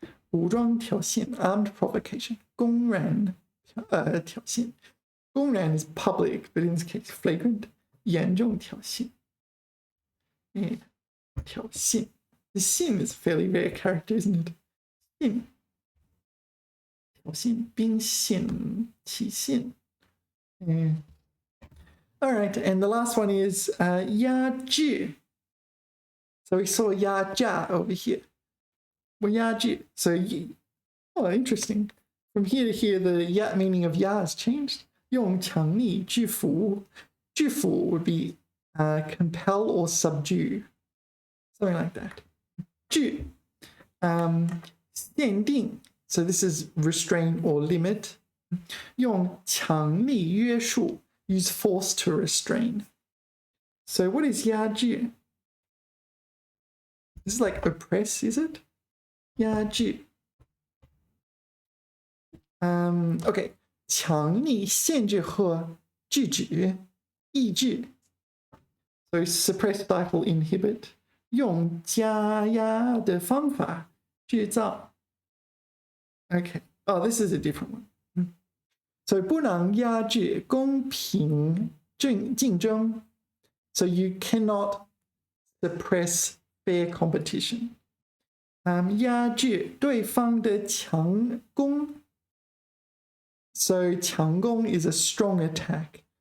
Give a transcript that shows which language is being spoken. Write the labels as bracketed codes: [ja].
[en] 武装挑衅 armed provocation. 公然挑衅 公然 is public, but in this case flagrant. 严重挑衅 Yeah, 挑衅 The 衅 is a fairly rare character, isn't it? [zh] 衅挑衅兵陷起衅 [en] Yeah. All right, and the last one is 压制 So we saw 压榨 over here. Well, 压制 So, oh, interesting. From here to here, the meaning of 压 has changed. [zh] 用强力制服 [en] 制服 would be compel or subdue. Something like that. 制 限定 So this is restrain or limit. [zh] 用强力约束 [en] Use force to restrain. So what is 压制 This is like oppress, is it? [zh] 压制 [en] Okay. [zh] 强力限制和制止抑制 [en] So suppress, stifle, inhibit [zh] 用加压的方法制造 [en] Okay. Oh, this is a different one. So [zh] 不能压制公平竞争 [en] So you cannot suppress fair competition. [zh] 压制对方的强攻 [en] So 强攻 is a strong attack.